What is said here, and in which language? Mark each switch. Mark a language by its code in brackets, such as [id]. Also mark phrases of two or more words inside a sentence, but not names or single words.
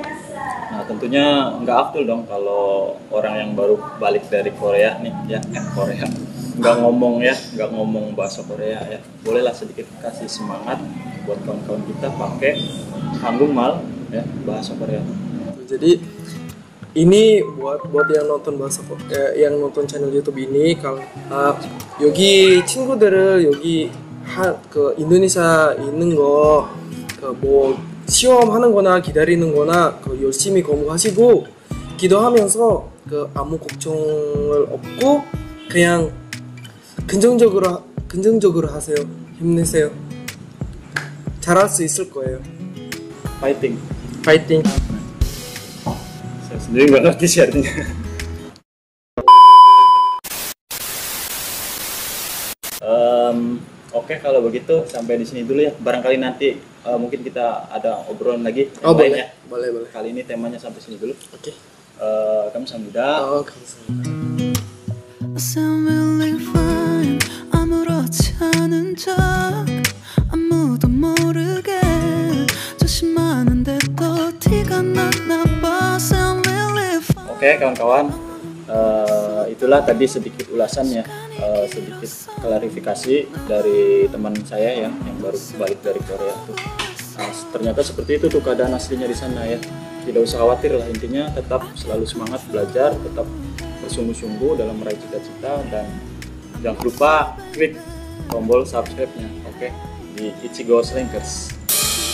[id] Nah tentunya nggak afdol dong kalau orang yang baru balik dari Korea nih ya, Korea nggak ngomong bahasa Korea ya. Bolehlah sedikit kasih semangat buat kawan-kawan kita pakai Hanggumal ya, bahasa Korea. Jadi ini buat yang nonton yang nonton channel YouTube ini, kalau [ko] 여기 친구들을 여기 그 인도네시아 있는 거 뭐 시험하는 거나 기다리는 거나 열심히 공부하시고 기도하면서 아무 걱정을 없고 그냥 긍정적으로 하세요. 힘내세요. 잘할 수 있을 거예요. Fighting. [id] Saya sendiri nggak ngerti sih artinya. Oke, kalau begitu sampai di sini dulu ya. Barangkali nanti mungkin kita ada obrolan lagi. boleh. Kali ini temanya sampai sini dulu. Oke. [ko] 감사합니다. 감사합니다. [en] I sound really fine. [ko] 아무렇지 않은 척 아무도 모르게 조심하는데 또 티가 나나 봐. [en] Sound really fine. [id] Oke kawan-kawan, itulah tadi sedikit ulasannya, sedikit klarifikasi dari teman saya ya yang baru balik dari Korea tuh. Nah, ternyata seperti itu tuh keadaan aslinya di sana ya. Tidak usah khawatir lah, intinya tetap selalu semangat belajar, tetap bersungguh-sungguh dalam meraih cita-cita, dan jangan lupa klik tombol subscribe-nya, oke, di Ichigo Slankers.